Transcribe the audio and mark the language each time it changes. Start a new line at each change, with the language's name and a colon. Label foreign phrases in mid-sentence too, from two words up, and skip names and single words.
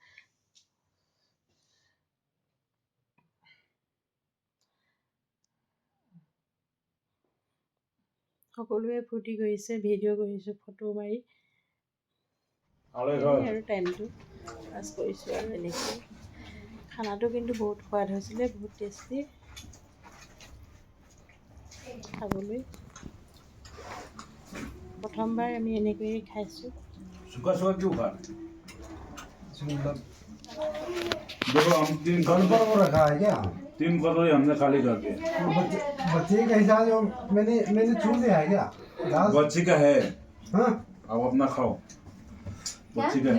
Assamese: সকলোৱে ফূৰ্তি কৰিছে, ভিডিঅ' কৰিছোঁ, ফটো মাৰি আৰু টাইমটো পাছ কৰিছোঁ আৰু এনেকৈ। খানাটো কিন্তু বহুত সোৱাদ হৈছিলে, বহুত টেষ্টি খাবলৈ। প্ৰথমবাৰ আমি এনেকৈয়ে খাইছোঁ।
Hindi: देखो हम 3 कटोरी वो रखा है क्या? 3 कटोरी हमने खाली कर दिया। बच्चे का हिसाब मैंने छू लिया है क्या? बच्ची का है। हाँ? अब अपना खाओ। बच्ची का है।